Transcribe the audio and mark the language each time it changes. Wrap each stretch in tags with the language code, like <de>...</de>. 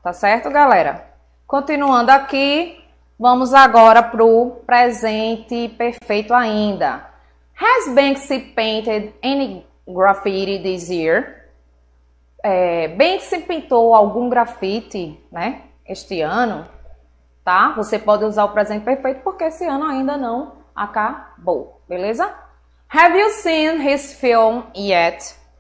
<pt>Tá certo, galera? Continuando aqui, vamos agora para o presente perfeito ainda.</pt> <en>Has Banksy painted any graffiti this year?</en> <pt>Banksy pintou algum grafite, né, este ano, tá? Você pode usar o presente perfeito porque esse ano ainda não acabou, beleza?</pt> <en>Have you seen his film yet?</en>